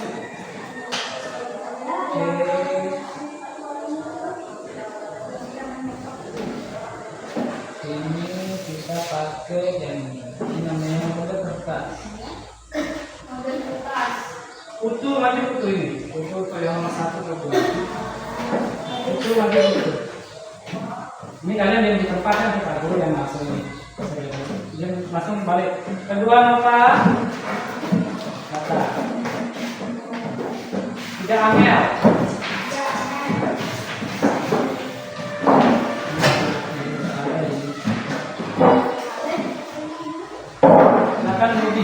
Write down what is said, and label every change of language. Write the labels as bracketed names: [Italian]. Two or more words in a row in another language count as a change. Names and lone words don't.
[Indonesian] Oke. pakai yang ini namanya model kertas. Model kertas. Putu maju putu ini. Putu yang nomor 1 putu. Putu maju putu. Ini kalian yang di tempat kan kita dulu yang langsung ini. Yang langsung balik. Kedua Nova. Kata. Tidak Amel. Silakan Budi.